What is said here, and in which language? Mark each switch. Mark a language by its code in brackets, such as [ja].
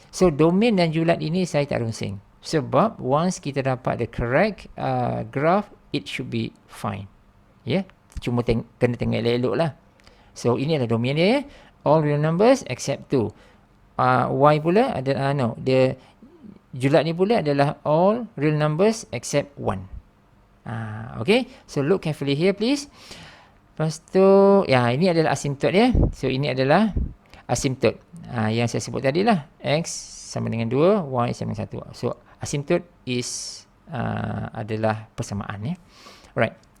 [ms] So domain dan julat ini saya tak runsing. Sebab once kita dapat [en] the correct graph, it should be fine. [ms] Cuma kena tengok elok-elok lah. So ini adalah domain dia. [en] All real numbers except 2. [ms] Y pula adalah the julat ni pula adalah [en] all real numbers except 1. Okay, so look carefully here please. [ms] Lepas tu, ini adalah asymptote dia. So ini adalah asymptote yang saya sebut tadi lah. X sama dengan 2, Y sama dengan 1. So asymptote is adalah persamaan Alright.